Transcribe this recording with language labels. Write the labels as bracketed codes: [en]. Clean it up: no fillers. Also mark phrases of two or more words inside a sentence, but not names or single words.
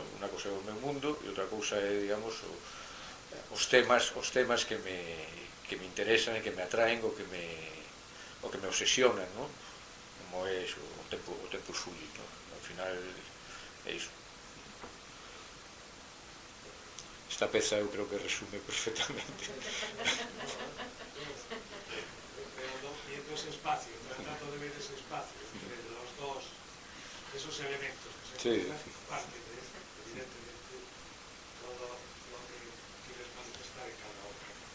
[gl] Unha cousa é o meu mundo e outra cousa é, digamos, os temas que me interesan e que me atraen o que me obsesionan, no? Como é o tempo suyo, no? Ao final é iso. Esta peza eu creo que resume perfectamente. [es] Viendo ese espacio, tratando de ver ese espacio entre los dos, esos elementos que se parte de esto, evidentemente, todo lo que quieres manifestar en cada obra.